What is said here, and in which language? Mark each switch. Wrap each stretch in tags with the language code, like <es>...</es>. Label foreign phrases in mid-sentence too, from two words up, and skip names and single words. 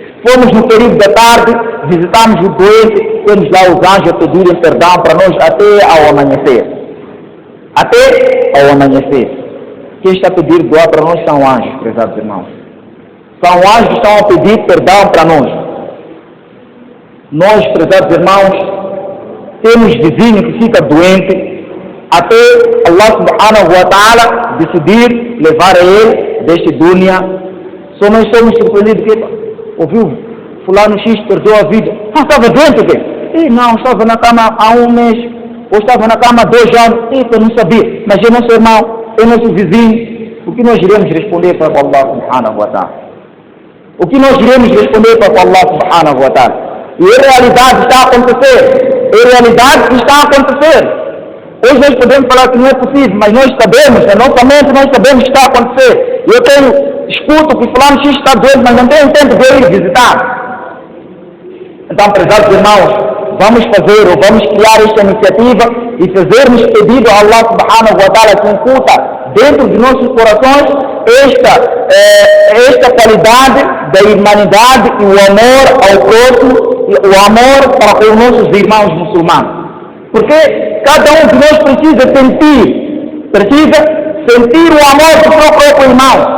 <pt>Fomos no período da tarde, visitamos o doente, temos lá os anjos a pedirem perdão para nós até ao amanhecer. até ao amanhecer. Quem está a pedir dua para nós são anjos, prezados irmãos. São anjos que estão a pedir perdão para nós. Nós, prezados irmãos, temos vizinho que fica doente, até Allah</pt> <ar>سبحانه وتعالى</ar> <pt>decidir levar a ele deste dunya. Só nós somos surpreendidos que ouviu, fulano X perdeu a vida. Ah, estava doente, quê? Não, estava na cama há um mês, ou estava na cama há 2 anos. Eu não sabia, mas é nosso irmão, é nosso vizinho. O que nós iremos responder para Allah</pt> <ar>سبحانه وتعالى?</ar> <pt>O que nós iremos responder para Allah</pt> <ar>سبحانه وتعالى?</ar> <pt>E a realidade está a acontecer. A realidade está a acontecer. Hoje nós podemos falar que não é possível, mas nós sabemos, na nossa mente nós sabemos que está a acontecer. Eu escuto que fulano X está doente, mas não tenho tempo de ir visitar. Então, prezados irmãos, vamos fazer ou vamos criar esta iniciativa e fazermos pedido a Allah</pt> <ar>سبحانه وتعالى</ar> <pt>que incuta dentro de nossos corações esta qualidade da humanidade e o amor ao próximo, o amor para os nossos irmãos muçulmanos. Porque cada um de nós precisa sentir o amor do seu próprio irmão.</pt>